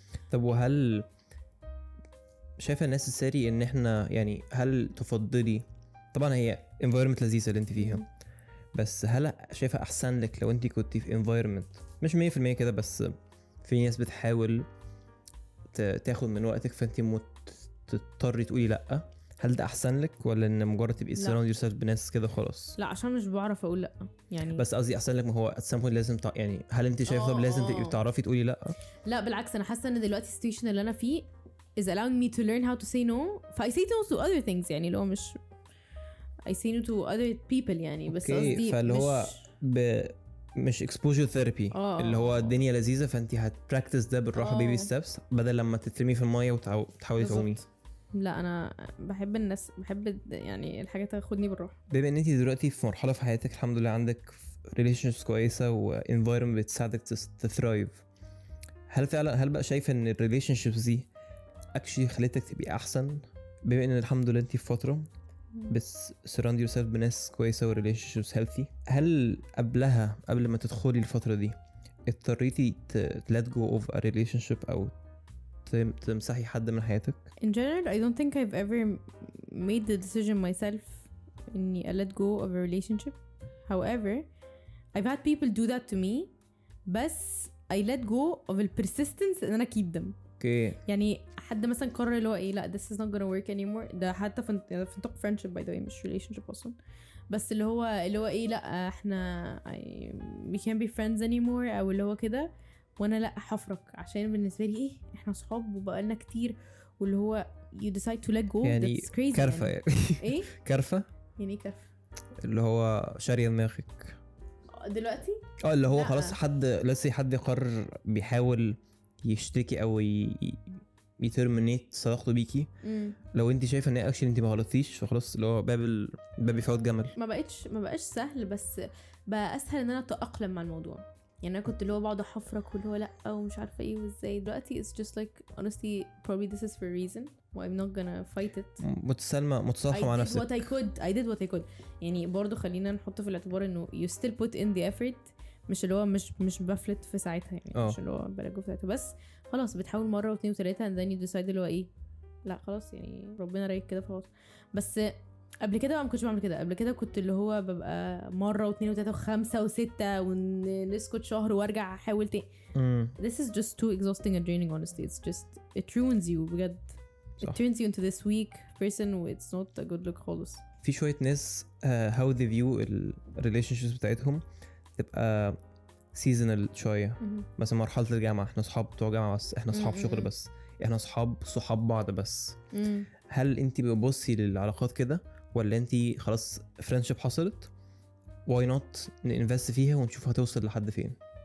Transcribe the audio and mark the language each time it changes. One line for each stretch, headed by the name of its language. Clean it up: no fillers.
Arabic: طب وهل شايفة الناس الساري إن إحنا يعني هل تفضلي، طبعا هي environment لذيذة اللي انت فيها، بس هل شايفة أحسن لك لو انت كنتي في environment مش 100% كده، بس في ناس بتحاول تاخد من وقتك فانت تضطري تقولي لأ؟ هل ده أحسن لك ولا إن مجرد تبقي surround yourself بناس كده خلاص؟ لا، عشان مش بعرف أقول لأ يعني. بس قصدي أحسن لك، ما هو at some point لازم يعني هل انت شايفة طب لازم تبقي بتعرفي تقولي لأ؟ لا بالعكس، أنا حاسة إن دلوقتي السيتويشن اللي أنا فيه is allowing me to learn how to say no.
English: I say no to other things يعني، لو مش I say no to other people يعني.
Arabic: بس قصدي فاللي هو مش exposure therapy اللي هو الدنيا لذيذة فانتي هتبراكتس ده بالراحة baby steps بدل لما تترمي في المية وتحاولي تعومي. لا أنا بحب الناس، بحب يعني الحاجة تاخدني بالراحة. بما ان انتي دلوقتي في مرحلة في حياتك الحمد لله عندك relationships كويسة و environment بتساعدك تثرايف، هل بقى شايفة ان relationships دي actually خلتك تبقي أحسن بما ان الحمد لله انتي في فترة بس surround yourself بناس كويسة و relationships healthy؟ هل قبل ما تدخلي الفترة دي اضطريتي let go of a relationship أو تمسحي حد من حياتك؟
English: In general I don't think I've ever made the decision myself إني I let go of a relationship. However I've had people do that to me, بس I let go of the persistence إن أنا keep them.
Arabic: يعني حد مثلا قرر اللي هو ايه، لا this is not gonna work anymore. ده حتى في نطاق friendship by the way مش relationship اصلا. بس اللي هو ايه، لا احنا we can't be friends anymore او اللي هو كده، وانا لا حفرك عشان بالنسبه لي ايه، احنا صحاب وبقالنا كتير، واللي هو you decide to let go. يعني
English: that's crazy
Arabic: كرفة يعني. ايه كرفة يعني؟ كرفة اللي هو شارية دماغك دلوقتي اللي هو خلاص حد يقرر بيحاول يشتكي او يترمينيت صداقته بيكي. لو انت شايفه ان اكشن انت ما غلطتيش فخلاص اللي هو باب يفوت جمل. ما بقاش سهل، بس بقى اسهل ان انا اتاقلم مع الموضوع. يعني انا كنت اللي هو بقعد احفرك واللي هو لا ومش عارفه ايه وازاي.
English: دلوقتي it's just like honestly probably this is for a reason why I'm not gonna fight it.
Arabic: متصالحه مع نفسك.
English: I did what I could.
Arabic: يعني برضو خلينا نحط في الاعتبار انه you still put in the effort. مش اللي هو مش بفلت في ساعتها يعني. مش اللي هو بلجو في ساعتها، بس خلاص بتحاول مرة واثنين وثلاثة and then you decide اللي هو ايه، لا خلاص يعني ربنا رايك كده خلاص. بس قبل كده بقى ما كنتش بعمل كده. قبل كده كنت اللي هو ببقى مرة واثنين وثلاثة وخمسة وستة ونسكت شهر وارجع احاول تاني.
English: This is just too exhausting and draining honestly. It's just it ruins you بجد. It turns you into this weak person and it's not a good look خالص.
Arabic: في شوية ناس how they view relationships بتاعتهم تبقى seasonal شوية. مثلا مرحلة الجامعة احنا صحاب بتوع جامعة بس، احنا صحاب شغل بس، احنا صحاب بعض بس. هل انت بتبصي للعلاقات كده ولا انت خلاص friendship حصلت why not نinvest فيها ونشوف هتوصل لحد فين؟